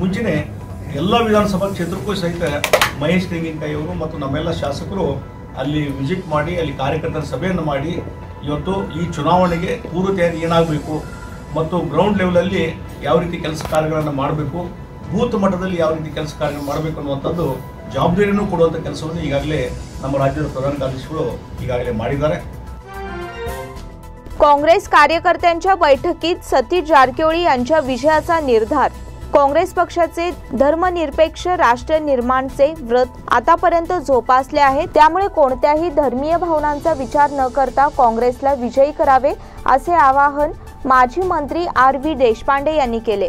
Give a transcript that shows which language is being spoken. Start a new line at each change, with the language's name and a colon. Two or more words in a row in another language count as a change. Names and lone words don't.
Kannada: ಮುಂಚೆನೇ ಎಲ್ಲ ವಿಧಾನಸಭಾ ಕ್ಷೇತ್ರಕ್ಕೂ ಸಹಿತ ಮಹೇಶ್ ತೆಂಗಿನಕಾಯಿ ಅವರು ಮತ್ತು ನಮ್ಮೆಲ್ಲ ಶಾಸಕರು ಅಲ್ಲಿ ವಿಸಿಟ್ ಮಾಡಿ ಅಲ್ಲಿ ಕಾರ್ಯಕರ್ತರ ಸಭೆಯನ್ನು ಮಾಡಿ ಇವತ್ತು ಈ ಚುನಾವಣೆಗೆ ಪೂರ್ವ ತಯಾರಿ ಏನಾಗಬೇಕು ಮತ್ತು
English: ground levelಅಲ್ಲಿ
Kannada: ಯಾವ ರೀತಿ ಕೆಲಸ ಕಾರ್ಯಗಳನ್ನು ಮಾಡಬೇಕು, ಬೂತ್ ಮಟ್ಟದಲ್ಲಿ ಯಾವ ರೀತಿ ಕೆಲಸ ಕಾರ್ಯ ಮಾಡಬೇಕು ಅನ್ನುವಂಥದ್ದು ಜವಾಬ್ದಾರಿಯನ್ನು ಕೊಡುವಂಥ ಕೆಲಸವನ್ನು ಈಗಾಗಲೇ ನಮ್ಮ ರಾಜ್ಯದ ಪ್ರಧಾನ ಕಾರ್ಯದರ್ಶಿಗಳು ಈಗಾಗಲೇ ಮಾಡಿದ್ದಾರೆ।
Marathi: काँग्रेस कार्यकर्त्यांच्या बैठकीत सतीश जारकिहोळी यांच्या विजयाचा निर्धार। काँग्रेस पक्षाचे धर्मनिरपेक्ष राष्ट्र निर्माणचे व्रत आतापर्यंत जोपासले आहे, त्यामुळे कोणत्याही धर्मीय भावनांचा विचार न करता काँग्रेसला विजयी करावे असे आवाहन माजी मंत्री RV देशपांडे यांनी केले।